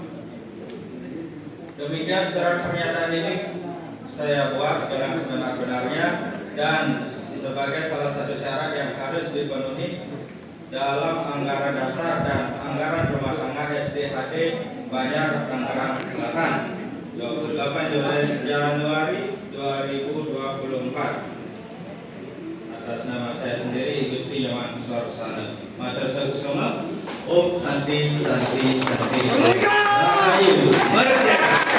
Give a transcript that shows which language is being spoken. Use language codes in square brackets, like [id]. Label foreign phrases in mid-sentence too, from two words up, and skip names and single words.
[id] Demikian surat pernyataan ini saya buat dengan sebenar-benarnya dan sebagai salah satu syarat yang harus dipenuhi dalam anggaran dasar dan anggaran rumah tangga SDHD Banjar Tangerang Selatan 28 Januari 2024 atas nama saya sendiri Gusti Nyoman Swarsana. [ban] Matur Sukma [sa] Om Santi Santi Santi [id] Rahayu Merdeka.